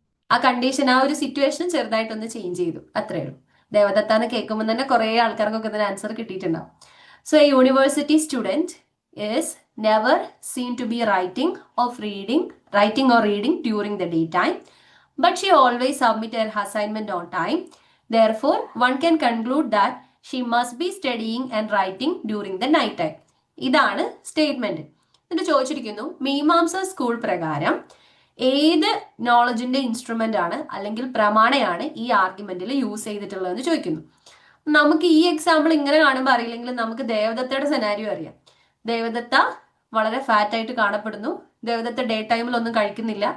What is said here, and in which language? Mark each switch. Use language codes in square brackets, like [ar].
[ml] ആ കണ്ടീഷൻ, ആ ഒരു സിറ്റുവേഷൻ ചെറുതായിട്ടൊന്ന് ചേഞ്ച് ചെയ്തു, അത്രേ ഉള്ളൂ. ദേവദത്ത എന്ന് കേൾക്കുമ്പോൾ തന്നെ കുറെ ആൾക്കാർക്കൊക്കെ ഇതിന് ആൻസർ കിട്ടിയിട്ടുണ്ടാവും. [en] So a university student is never seen to be writing or reading during the day time, but she always submit her assignment on time. Therefore, one can conclude that she must be studying and writing during the night time. [ml] ഇതാണ് statement. എന്നിട്ട് ചോദിച്ചിരിക്കുന്നു, Mimamsa school പ്രകാരം ഏത് നോളജിന്റെ instrument ആണ് അല്ലെങ്കിൽ പ്രമാണയാണ് ഈ ആർഗ്യുമെന്റിൽ use ചെയ്തിട്ടുള്ളതെന്ന് ചോദിക്കുന്നു. നമുക്ക് ഈ എക്സാമ്പിൾ ഇങ്ങനെ കാണുമ്പോൾ അറിയില്ലെങ്കിൽ നമുക്ക് ദേവദത്തയുടെ സെനാരിയോ അറിയാം. ദേവദത്ത വളരെ ഫാറ്റ് ആയിട്ട് കാണപ്പെടുന്നു. ദേവദത്ത ഡേ ടൈമിൽ ഒന്നും കഴിക്കുന്നില്ല.